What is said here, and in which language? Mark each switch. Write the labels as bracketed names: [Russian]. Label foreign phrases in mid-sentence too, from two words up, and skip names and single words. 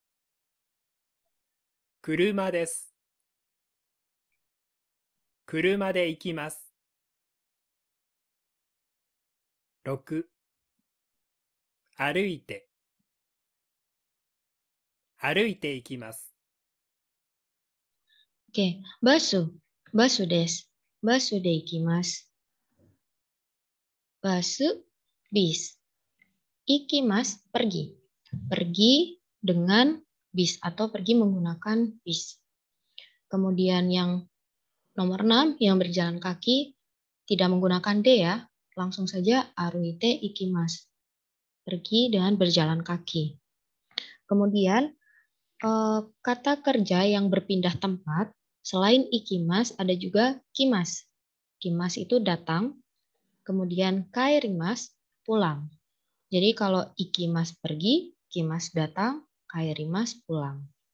[Japanese] 車です。車で行きます。6、歩いて。歩いて行きます。オーケー、バス。バスです. バスで行きます. [Indonesian] Basu, bis. Ikimasu, pergi. Pergi dengan bis atau pergi menggunakan bis. Kemudian yang nomor 6, yang berjalan kaki, tidak menggunakan D ya. Langsung saja [Japanese] 歩いて行きます. [Indonesian] Pergi dengan berjalan kaki. Kemudian kata kerja yang berpindah tempat, selain ikimas, ada juga kimas. kimas itu datang, kemudian kaerimas pulang. Jadi kalau ikimas pergi, kimas datang, kaerimas pulang.